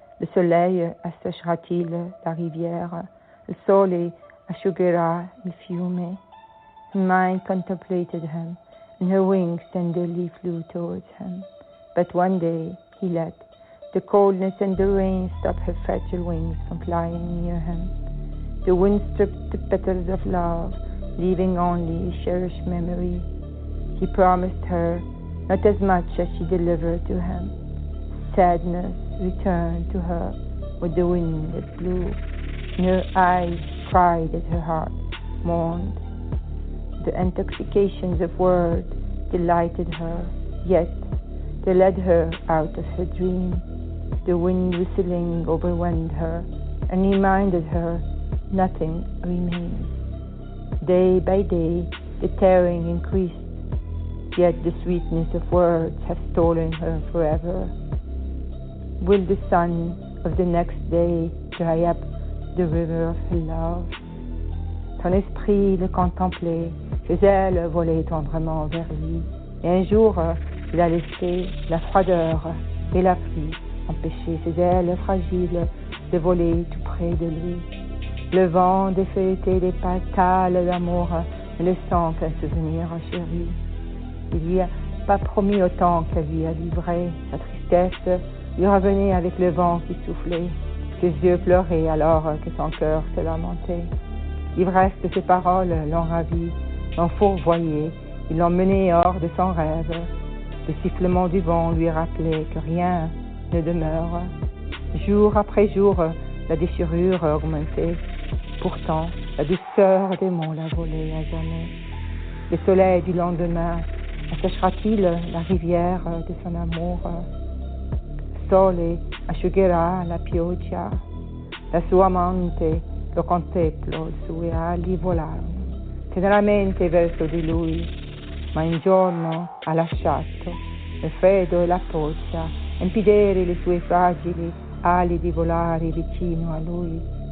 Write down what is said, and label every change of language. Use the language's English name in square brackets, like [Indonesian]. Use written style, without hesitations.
[French] Le soleil asséchera-t-il la rivière? [Italian] Le sole asciugherà il fiume? [English] Her mind contemplated him, and her wings tenderly flew towards him. But one day he let the coldness and the rain stop her fragile wings from flying near him. The wind stripped the petals of love, leaving only a cherished memory. He promised her not as much as she delivered to him. Sadness returned to her with the wind that blew, and her eyes cried as her heart mourned. The intoxications of words delighted her, yet they led her out of her dream. The wind whistling overwhelmed her and reminded her nothing remains. Day by day the tearing increased, yet the sweetness of words has stolen her forever. Will the sun of the next day dry up the river of her love? [French] Son esprit le contemplait, ses ailes volaient tendrement vers lui. Et un jour, il a laissé la froideur et la pluie empêcher ses ailes fragiles de voler tout près de lui. Le vent défeuilletait les pétales d'amour, ne laissant qu'un souvenir chéri. Il lui a pas promis autant qu'elle lui a livré. Sa tristesse lui revenait avec le vent qui soufflait. Ses yeux pleuraient alors que son cœur se lamentait. L'ivresse de ses paroles l'ont ravi, l'ont fourvoyé, ils l'ont mené hors de son rêve. Le sifflement du vent lui rappelait que rien ne demeure. Jour après jour, la déchirure augmentait. Pourtant, la douceur des mots la volait à jamais. Le soleil du lendemain assèchera-t-il la rivière de son amour? [Italian] Sole asciugherà la pioggia. La sua amante lo contemplo, le sue ali volarono teneramente verso di lui, ma un giorno ha lasciato il freddo e la pioggia impedire le sue fragili ali di volare vicino a lui.